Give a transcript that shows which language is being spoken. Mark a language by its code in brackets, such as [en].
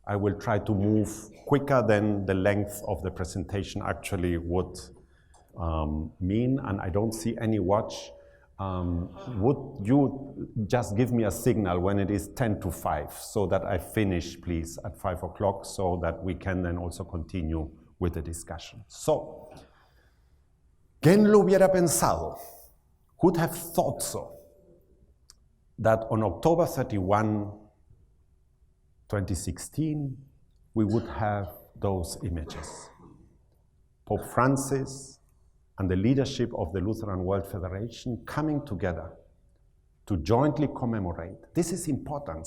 [en] I will try to move quicker than the length of the presentation actually would mean, and I don't see any watch. Would you just give me a signal when it is 10 to 5, so that I finish, please, at 5 o'clock, so that we can then also continue with the discussion. [es] So, ¿quién lo hubiera pensado? [en] Who'd have thought so? That on October 31, 2016, we would have those images. Pope Francis and the leadership of the Lutheran World Federation coming together to jointly commemorate. This is important.